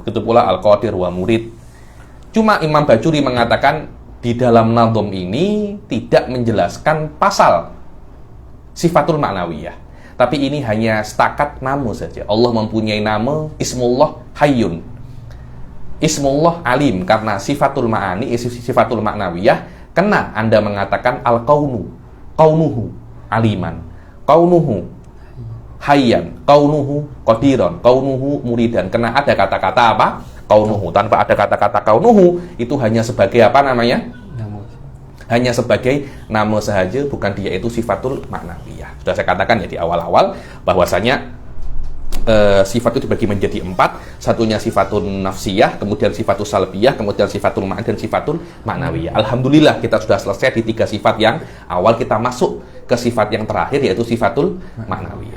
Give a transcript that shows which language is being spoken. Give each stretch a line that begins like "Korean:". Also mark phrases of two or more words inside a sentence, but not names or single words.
Malay: Begitu pula
Arabic: القادر والمريد.
Malay: Cuma Imam Bajuri mengatakan di dalam nadhum ini tidak menjelaskan pasal
Arabic: صفات المعنوية,
Malay: tapi ini hanya setakat nama saja. Allah mempunyai nama
Arabic: اسم الله حي، اسم الله عليم,
Malay: karena
Arabic: صفات المعاني، صفات المعنوية,
Malay: kena Anda mengatakan
Arabic: كونه عالما، كونه حيا، كونه قادرا، كونه مريدا.
Malay: Kena ada kata-kata apa? Kaunuhu. Tanpa ada kata-kata kaunuhu, itu hanya sebagai apa namanya? Hanya sebagai nama sahaja, bukan dia itu
Arabic: صفات المعنوية.
Malay: Sudah saya katakan ya di awal-awal, bahwasanya sifat itu dibagi menjadi 4. Satunya
Arabic: صفات النفسية,
Malay: kemudian
Arabic: صفات السلبية,
Malay: kemudian
Arabic: صفات المعاني,
Malay: dan
Arabic: صفات المعنوية.
Malay: Alhamdulillah kita sudah selesai di 3 sifat yang awal. Kita masuk ke sifat yang terakhir, yaitu
Arabic: صفات المعنوية.